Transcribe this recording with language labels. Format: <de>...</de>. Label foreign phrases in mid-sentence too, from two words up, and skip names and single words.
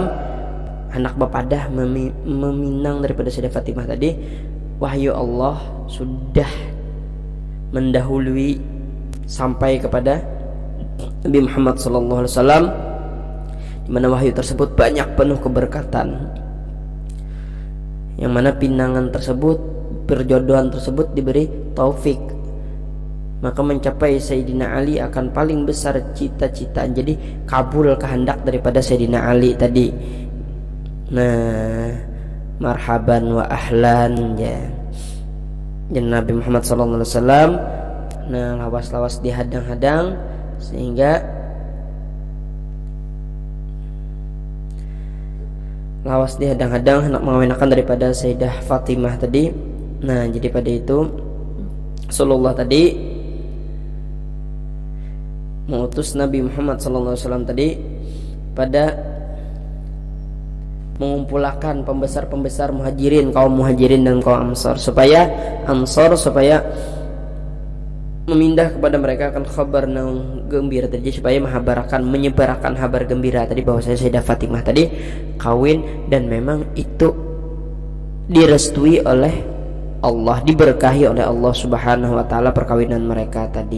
<id>anak bapadah meminang daripada Sayyidah Fatimah tadi, wahyu Allah sudah mendahului sampai kepada Nabi Muhammad SAW, di mana wahyu tersebut banyak penuh keberkatan, yang mana pinangan tersebut, perjodohan tersebut diberi taufik, maka mencapai Sayyidina Ali akan paling besar cita-cita. Jadi kabul kehendak daripada Sayyidina Ali tadi. Nah,</id> <ar>marhaban wa ahlan ya.</ar> <bjn>Dan Nabi Muhammad SAW, nah lawas-lawas dihadang-hadang sehingga lawas dihadang-hadang hendak mengawinkan daripada Sayyidah Fatimah tadi.</bjn> <id>Nah, jadi pada itu Rasulullah tadi mengutus Nabi Muhammad SAW tadi pada mengumpulkan pembesar-pembesar muhajirin, kaum muhajirin dan kaum ansar supaya memindah kepada mereka akan kabar gembira tadi, supaya menyebarkan kabar gembira tadi bahwa Sayyidah Fatimah tadi kawin, dan memang itu direstui oleh Allah, diberkahi oleh Allah</id> <ar>Subhanahu wa taala</ar> <id>perkawinan mereka tadi.</id>